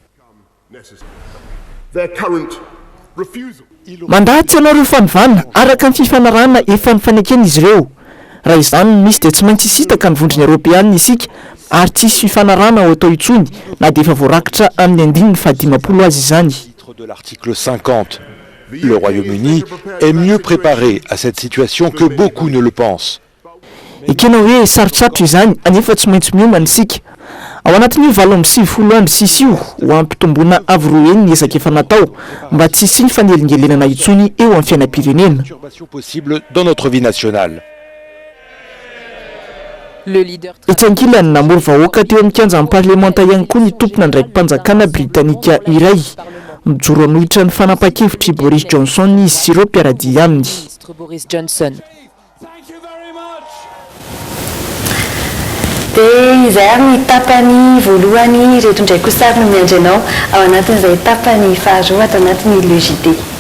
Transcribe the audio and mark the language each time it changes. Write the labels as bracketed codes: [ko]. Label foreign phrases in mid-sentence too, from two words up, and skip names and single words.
[mg] Mandahatsy ianao ireo fanivana araka ny fifanarahana efa nifanekena izy ireo. Raha izany misy dia tsy maintsy hisitaka ny vondrona européanna isika ary tsy hisy fifanarahana ho atao intsony na dia efa voarakitra amin'ny andininy fahadimapolo azy izany. [fr] De l'article 50. Le Royaume-Uni est mieux préparé à cette situation que beaucoup ne le pensent. [mg] Ekena hoe sarotsarotra izany anefa tsy maintsy miomana isika. Ao anatin'io 7 andro sisio ho ampitomboana avroeny ny ezaka efa natao mba tsy hisy ny fanelingelenana intsony eo amin'ny fiainam-pirenena. [fr] Possible dans notre vie nationale. [mg] Etsy ankilany namory vahoaka teo amin'ny kianjan'ny parlemanta ihany koa ny tompona ndraikim-panjakana britanika iray. Mijoro anohitra ny fanapahan-kevitry Boris Johnson izy sy ireo mpiaradia aminy. Dia izay ary ny tapany voalohany reto indray koa sary no miandry anao ao anatin'izay tapany faharoa ato anatin'ny LGD.